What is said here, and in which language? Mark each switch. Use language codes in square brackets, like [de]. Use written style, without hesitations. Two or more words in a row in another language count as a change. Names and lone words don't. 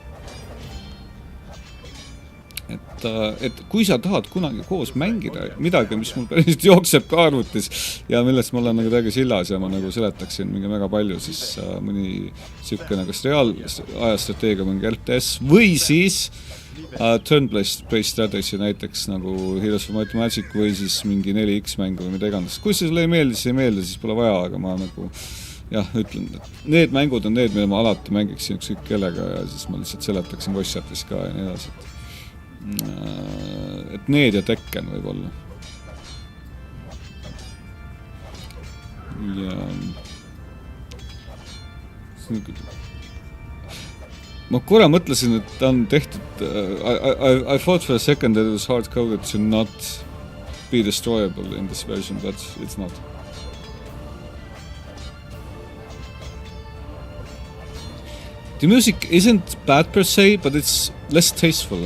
[et] Et kui sa tahad kunagi koos mängida midagi, mis mul päriselt jookseb ka arvutis ja millest ma olen nagu täiega sillas ja ma nagu seletaksin mingi väga palju, siis mõni sihukene kas reaalajastrateegia mingi RTS või siis [en] turn-based strategy [et] näiteks nagu Heroes of Might and Magic või siis mingi 4X mängu või mida iganes. Kui see sulle ei meeldi, siis pole vaja, aga ma nagu ütlen, et need mängud on need, mida ma alati mängiksin ükskõik kellega ja siis ma lihtsalt seletaksin voice chatis ka ja nii edasi. Et need ja Tekken võib olla. Ja ma korra mõtlesin, et ta on tehtud [en] I thought for a second that it was hard-coded to not be destroyable in this version, but it's not. The music isn't bad per se, but it's less tasteful.